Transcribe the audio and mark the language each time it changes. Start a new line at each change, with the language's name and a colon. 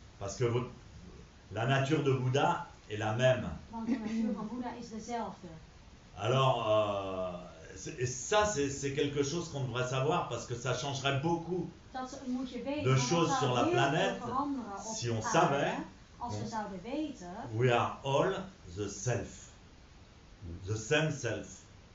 French: Parce que la nature de Bouddha est la même.
Dutch: Want de natuur van Boeddha is dezelfde.
French: Alors, et ça c'est quelque chose qu'on devrait savoir parce que ça changerait beaucoup de choses sur la planète si on savait.
Dutch: Als we zouden weten.
English: We are all the self. The same self.